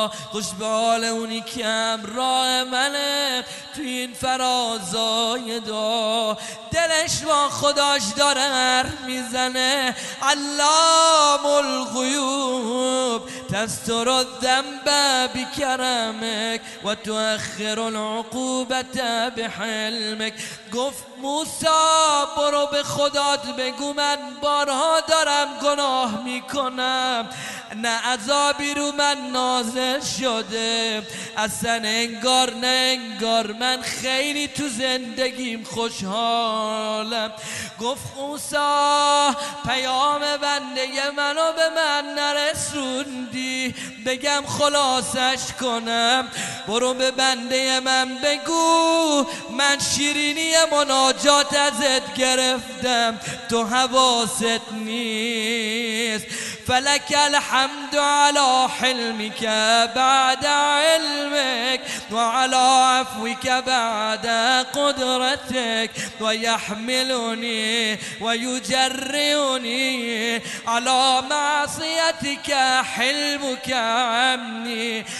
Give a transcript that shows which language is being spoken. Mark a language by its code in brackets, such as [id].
[fa] خوش به حال اونی که همراه منه توی این فرازای دعا، دلش با خداش داره هر میزنه، علام الغیوب [ar] تستر الذنب بكرمك وتؤخر العقوبة بحلمك. [fa] گف موسا برو به خدا بگو من بارها دارم گناه میکنم، نه عذابی رو من نازل شده، اصلا انگار نه انگار من خیلی تو زندگیم خوشحالم. گفت موسا پیام بنده منو به من نرسوندی، بگم خلاصش کنم، برو به بنده من بگو من شیرینی مناجات ازت گرفتم، تو حواست نیست. [ar] فلک الحمد على حلمك بعد علمك وعلى عفوك بعد قدرتك ويحملني ويجرئني على معصيتك حلمك عني.